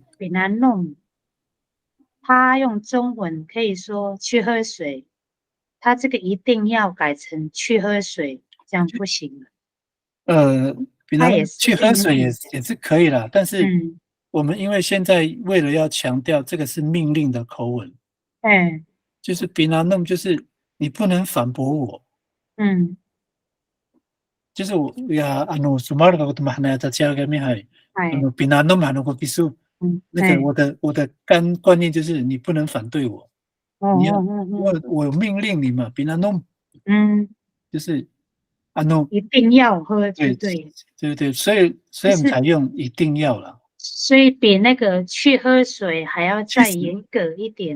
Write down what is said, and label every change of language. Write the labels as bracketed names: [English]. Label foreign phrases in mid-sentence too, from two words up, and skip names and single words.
[Chinese] 比南弄，他用中文可以说去喝水，他这个一定要改成去喝水，这样不行了。比南去喝水也是可以啦，但是我们因为现在为了要强调这个是命令的口吻，就是比南弄，就是你不能反驳我，就是我呀， [Amis] sumaru ka kutu mahana ta cia ka mihai，binano mahano ko bisu， [Chinese] 那个我的观念就是你不能反对我，你要我命令你嘛，binano，就是一定要喝，对，所以我们才用一定要啦。所以比那个去喝水还要再严格一点，